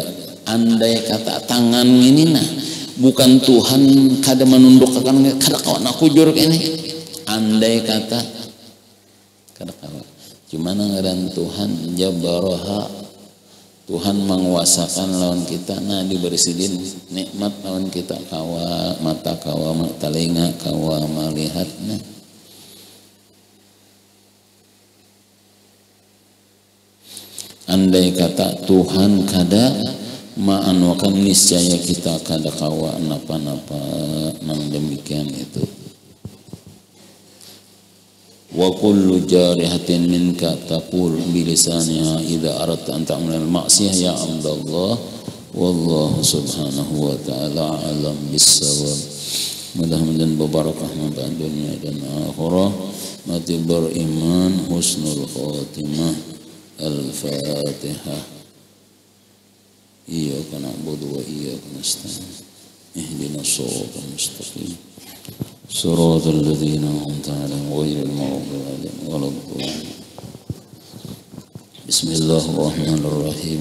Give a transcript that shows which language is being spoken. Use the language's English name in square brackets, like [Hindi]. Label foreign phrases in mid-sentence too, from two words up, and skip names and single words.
[Banjar] Andai kata tangan ini bukan Tuhan kada menundukkan, kada kawan aku juruk ini. Andai kata kada kawan, cuman ngaran Tuhan jabaraha, Tuhan menguasakan lawan kita, nah diberi sidin nikmat lawan kita, kawa mata, kawa telinga, kawa melihat. Nah andai kata Tuhan kada maanuakan, niscaya kita kada kawa napa-napa nang demikian itu. [Arabic] وكل جارحة منك تقول بلسانها إذا أردت أن تعمل المعصية يا عبد الله والله سبحانه وتعالى أعلم بالصواب. [Indonesian] Mudah-mudahan berbarakah pada dunia dan akhirah, mati beriman, [Arabic] حسن الخاتمة. [Indonesian] Al-Fatihah. [Arabic] إياك نعبد وإياك نستعين. اهدنا الصراط المستقيم. صراط الذين أنعمت عليهم غير المغضوب عليهم ولا الضالين. بسم الله الرحمن الرحيم.